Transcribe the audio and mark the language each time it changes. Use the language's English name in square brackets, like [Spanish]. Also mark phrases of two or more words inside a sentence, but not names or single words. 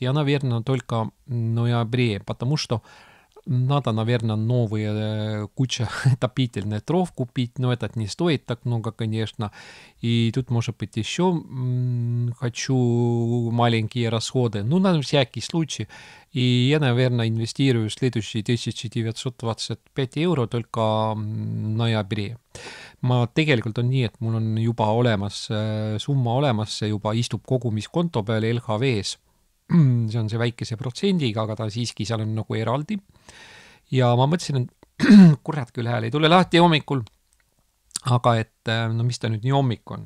[Russian] Я, наверное, только в ноябре, потому что надо, наверное, новые куча отопительных дров купить, но этот не стоит так много, конечно. И тут, может быть, еще хочу маленькие расходы. Ну, на всякий случай. И я, наверное, инвестирую в следующие 1925 евро только в ноябре. [Estonian] Ma tegelikult on nii, et mul on juba olemas summa olemas, see juba istub kogumiskonto peal LHV-s. See on see väikese protsendiga, aga ta siiski seal on nagu eraldi. Ja ma mõtlesin, et kurat küll hääl ei tule lahti hommikul, aga et no mis ta nüüd nii hommik on?